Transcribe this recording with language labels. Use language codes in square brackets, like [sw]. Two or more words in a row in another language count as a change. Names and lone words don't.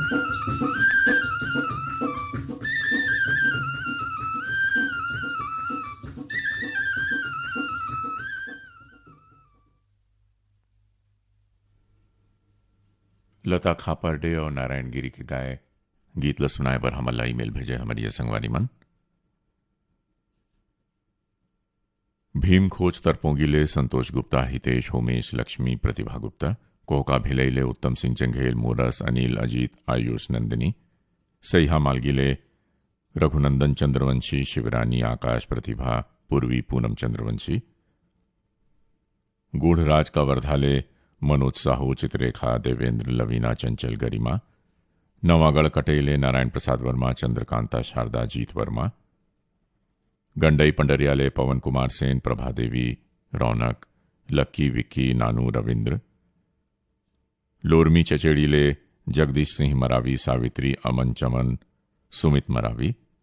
[hne] लता खापर्डे और नारायण गिरी के गाए गीत ल सुनाए पर हमला ईमेल भेजे हमारी संगवारी मन भीम खोज तरपोंगिले संतोष गुप्ता हितेश होमेश लक्ष्मी प्रतिभा गुप्ता कोहका भिलैले उत्तम सिंह चंघेल मोरस अनिल अजीत आयुष नंदिनी सईहा मालगिले रघुनंदन चंद्रवंशी शिवरानी आकाश प्रतिभा पूर्वी पूनम चंद्रवंशी गूढ़राज का वर्धाले मनोज साहू चित्रेखा देवेंद्र लवीना चंचल गरिमा नवागढ़ कटेले नारायण प्रसाद वर्मा चंद्रकांता शारदा जीत वर्मा गंडई पंडरियाले पवन कुमार सेन प्रभा देवी रौनक लक्की विक्की नानू रविंद्र लोरमी चचेड़ीले जगदीश सिंह मरावी सावित्री अमन चमन सुमित मरावी